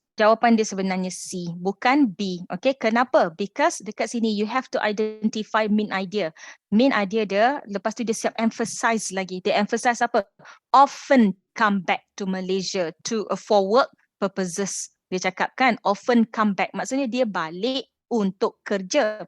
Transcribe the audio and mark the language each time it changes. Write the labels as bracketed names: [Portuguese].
[Malay] Jawapan dia sebenarnya C, bukan B. Okay, kenapa? [English] Because dekat sini you have to identify main idea. Main idea dia, [Malay] lepas tu dia siap emphasize lagi. Dia emphasize apa? [English] Often come back to Malaysia for work purposes. [Malay] Dia cakap kan, often come back. Maksudnya dia balik untuk kerja.